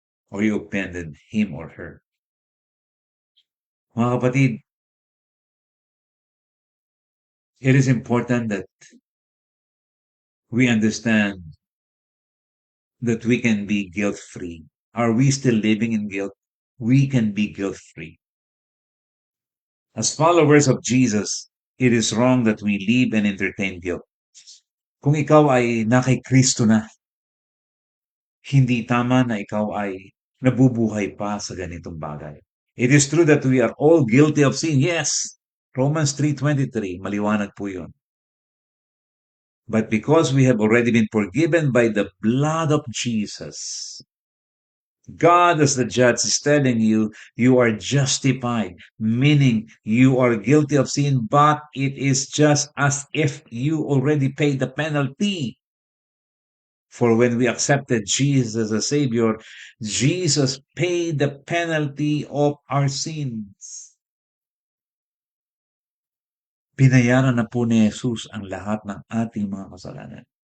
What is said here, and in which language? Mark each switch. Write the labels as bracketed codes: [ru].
[en] Or you offended him or her. [tl] Mga kapatid, [en] it is important that we understand that we can be guilt-free. Are we still living in guilt? We can be guilt-free. As followers of Jesus, it is wrong that we live and entertain guilt. [tl] Kung ikaw ay nakay Kristo na, hindi tama na ikaw ay nabubuhay pa sa ganitong bagay. [en] It is true that we are all guilty of sin. Yes, Romans 3:23, [tl] maliwanag po yun. [en] But because we have already been forgiven by the blood of Jesus, God as the judge is telling you, you are justified, meaning you are guilty of sin, but it is just as if you already paid the penalty. For when we accepted Jesus as a Savior, Jesus paid the penalty of our sins. [tl] Binayaran na po ni Jesus ang lahat ng ating mga kasalanan.